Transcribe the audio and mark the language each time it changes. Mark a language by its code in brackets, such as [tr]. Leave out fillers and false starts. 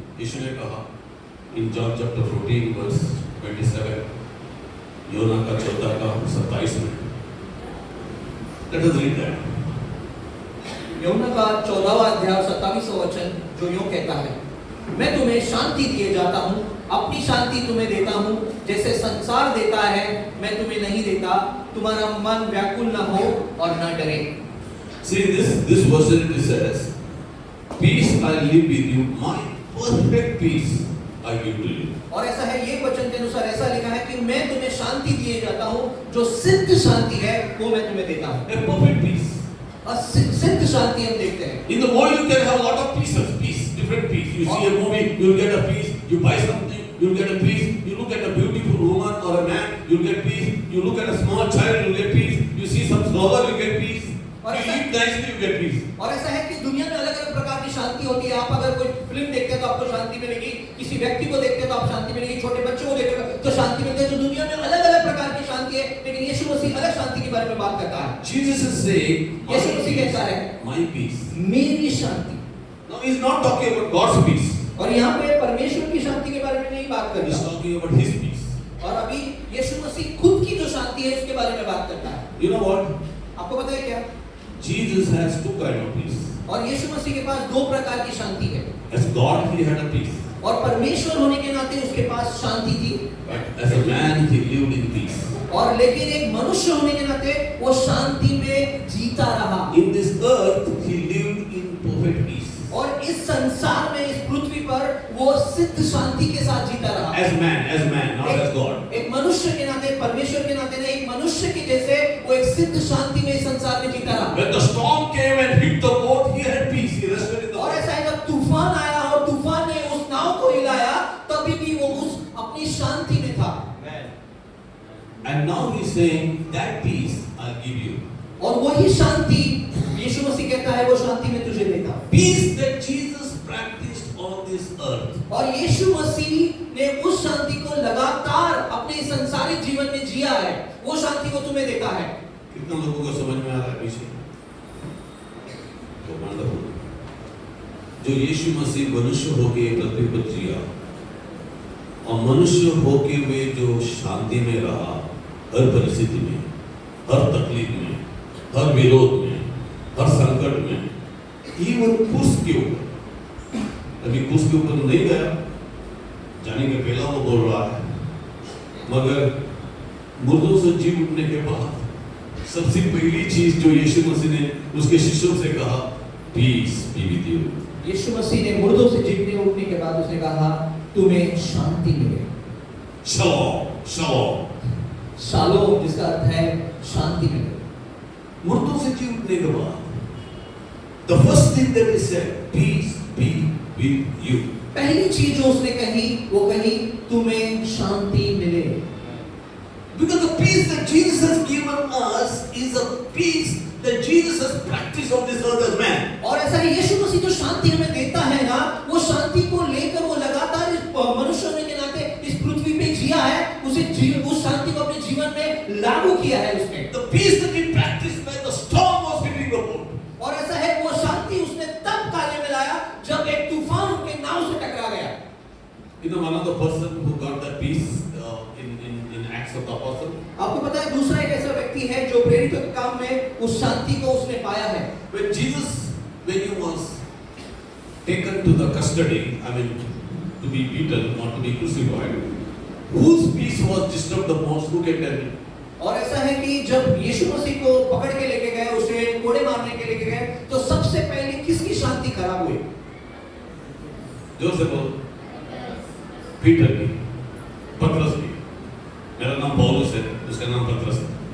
[hi] यीशु ने कहा [en] in John chapter 14 verse 27, [hi] योना का 14:27 में, [en] Let us read that. [hi] योना का 14वां अध्याय 27वां वचन जो यूं कहता है, मैं तुम्हें शांति दिए जाता हूँ, अपनी शांति तुम्हें देता हूँ, जैसे संसार देता है मैं तुम्हें नहीं देता। तुम्हारा मन व्याकुल न हो और न डरे। [en] See this verse it says, peace I live with you, my perfect peace I give to you. [hi] और ऐसा है, ये वचन के अनुसार ऐसा लिखा है कि मैं तुम्हें शांति दिए जाता हूँ, जो सिद्ध शांति है वो मैं तुम्हें देता हूँ। [en] A perfect peace. [hi] और सिद्ध शांति हम देखते हैं। [en] In the world you can have a lot of pieces, different peace. You see a movie, you'll get a peace. You buy something, you'll get a peace. You look at a beautiful woman or a man, you'll get peace. You look at a small child, you'll get peace. You see some flower, you get peace. You eat nicely, you get peace. [hi] और ऐसा है कि दुनिया में अलग-अलग प्रकार की शांति होती है। आप अगर कोई फिल्म देखते हैं तो आपको शांति मिलेगी, किसी व्यक्ति को देखते हैं तो आपको शांति मिलेगी, छोटे बच्चों को देखते हैं तो शांति मिलती है। तो दुनिया में अलग-अलग प्रकार की शांति है, लेकिन यीशु मसीह अलग शांति के बारे में बात करता है। [en] Jesus is saying, [hi] यीशु मसीह कहता है, [en] my peace. [hi] मेरी शांति। [en] Now he is not talking about God's peace. [hi] और यहाँ पे परमेश्वर की शांति के बारे में नहीं बात कर [en] He is [hi] रहा। [en] talking about his peace. [hi] और अभी यीशु मसीह खुद की जो शांति है उसके बारे में बात करता है। [en] You know what? [hi] आपको पता है क्या? [en] Jesus has two kind of peace. [hi] और यीशु मसीह के पास 2 प्रकार की शांति है। [en] As God, he had a peace. [hi] और परमेश्वर होने के नाते उसके पास शांति थी। [en] But as a man, he lived in peace. [hi] और लेकिन एक मनुष्य होने के नाते वो शांति में जीता रहा। [en] In this earth, he lived in perfect peace. [hi] और इस संसार में, इस पृथ्वी पर वो सिद्ध शांति के साथ जीता रहा। [en] As man, not as God. [hi] एक मनुष्य के नाते, परमेश्वर के नाते नहीं, एक मनुष्य के जैसे वो एक सिद्ध शांति में इस संसार में जीता रहा। [en] When the storm came and hit the boat, he had peace. He rested in the [hi] और [en] boat. [hi] ऐसा है जब तूफान आया और तूफान ने उस नाव को हिलाया, तभी भी वो उस अपनी शांति में था। [en] And now he's saying that peace I'll give you. [hi] और वही शांति यीशु मसीह कहता है, वो शांति में तुझे देता हूं। [en] Peace that Jesus practiced on this earth. [hi] और यीशु मसीह ने उस शांति को लगातार अपने संसारिक जीवन में जिया है, वो शांति को तुम्हें देता है। कितने लोगों को समझ में आ रहा है पीछे? तो वंडरफुल। जो यीशु मसीह मनुष्य होके पृथ्वी पर जिया और मनुष्य होके वे जो शांति में रहा, हर परिस्थिति में, हर तकलीफ में, हर विरोध में, हर संकट में, इवन क्रूस के ऊपर, अभी क्रूस के ऊपर नहीं गया, जाने के पहला वो बोल रहा है, मगर मुर्दों से जी उठने के बाद सबसे पहली चीज जो यीशु मसीह ने उसके शिष्यों से कहा, [en] Peace be with you. [hi] यीशु मसीह ने मुर्दों से जीतने उठने के बाद उसने कहा, तुम्हें शांति मिले। शलोम, शलोम। शालोम जिसका अर्थ है शांति मिले। मुर्दों से जी उठने के बाद [en] the first thing that he said, peace be with you. [hi] पहली चीज जो उसने कही, वो कही तुम्हें शांति मिले। [en] Because the peace that Jesus has given us is a peace that Jesus has practiced on this earth as man. [hi] और ऐसा है, यीशु मसीह जो शांति हमें देता है ना, वो शांति को लेकर वो लगातार इस मनुष्य होने के नाते इस पृथ्वी पे जिया है, उस शांति को अपने जीवन में लागू किया है उसने। [en] The peace that he practiced when the storm was hitting the boat. [hi] और ऐसा है, वो शांति उसने तब कार्य में लाया जब एक तूफान उनके नाव से टकरा गया। [en] You know, one of the person who got that peace in Acts of the Apostle. [hi] आपको पता है, दूसरा एक ऐसा व्यक्ति है जो प्रेरितों के काम में उस शांति को उसने पाया है। [en] When Jesus, when he was taken to the custody, I mean, to be beaten or to be crucified, whose peace was disturbed the most? Who can tell me? [hi] और ऐसा है कि जब यीशु मसीह को पकड़ के लेके गए, उसे कोड़े मारने के लेके गए, तो सबसे पहले किसकी शांति खराब हुई? जोर से बोल। पीटर की, पतरस की। मेरा नाम पौलुस है, उसका नाम पतरस है।